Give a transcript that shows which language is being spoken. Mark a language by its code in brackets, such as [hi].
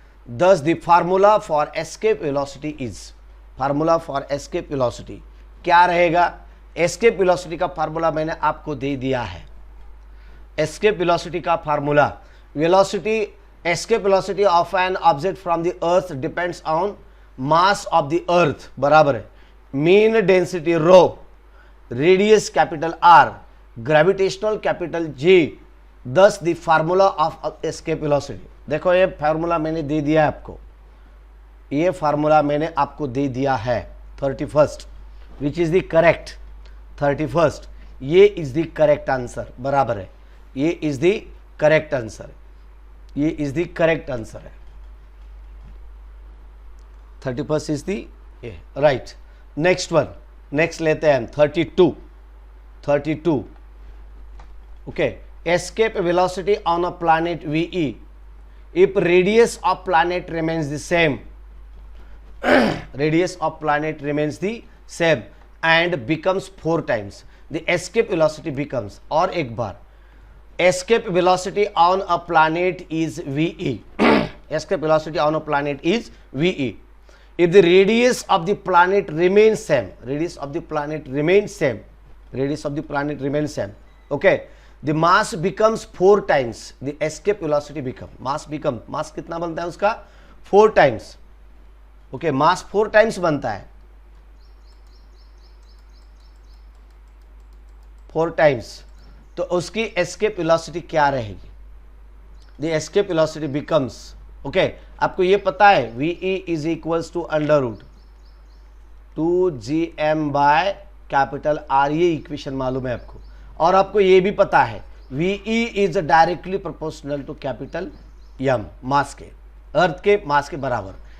[en] Thus the formula for escape velocity is, [hi] formula for escape velocity क्या रहेगा? Escape velocity का formula मैंने आपको दे दिया है। [en] escape velocity का formula, velocity escape velocity of an object from the earth depends on mass of the earth [hi] बराबर है [en] mean density rho, radius capital R, gravitational capital G, thus the formula of escape velocity। [hi] देखो ये formula मैंने दे दिया है आपको, ये formula मैंने आपको दे दिया है [en] 31st which is the correct 31st, [hi] ये इज द करेक्ट आंसर बराबर है, ये इज द करेक्ट आंसर, ये इज द करेक्ट आंसर है 31st is the right. Next one, next लेते हैं हम 32। [en] okay, escape velocity on a planet VE if radius of planet remains the same radius of planet remains the same and becomes 4 times the escape velocity becomes, [hi] और एक बार [en] escape velocity on a planet is VE escape velocity on a planet is VE if the radius of the planet remains same, radius of the planet remains same, radius of the planet remains same, okay, the mass becomes 4 times the escape velocity become, mass [hi] कितना बनता है उसका [en] 4 times, okay, mass 4 times बनता है, 4 times, [hi] तो उसकी escape velocity क्या रहेगी? [en] the escape velocity becomes, okay, [hi] आपको ये पता है [en] VE is equals to under root 2gm by capital R, [hi] ये इक्वेशन मालूम है आपको, और आपको ये भी पता है [en] VE is directly proportional to capital M, mass के, earth के mass के बराबर।